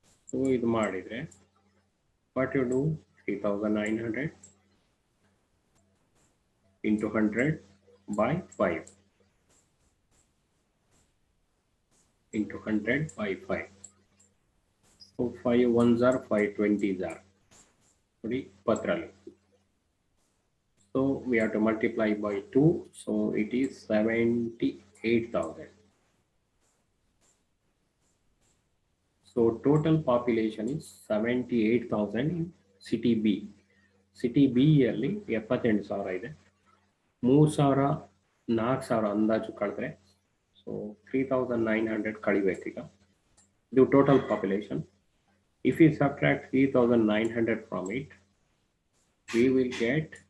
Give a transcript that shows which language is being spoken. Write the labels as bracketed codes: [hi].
[en] so [kn] ಇದು ಮಾಡಿದ್ರೆ [en] What you do, 3,900 into 100 by 5 into 100 by 5. So 5 ones are 5 20s are ನೋಡಿ 20. So we have to multiply by 2. So it is 78,000. So total population is 78,000 in city B. [kn] City B ಅಲ್ಲಿ 78,000 ಇದೆ. 3,000 4,000 ಅಂದಾಜು ಕಳೆದ್ರೆ, so 3,900 ಕಳಿಬೇಕೀಗ. ಇದು total population. [en] If we subtract 3,900 from it, we will get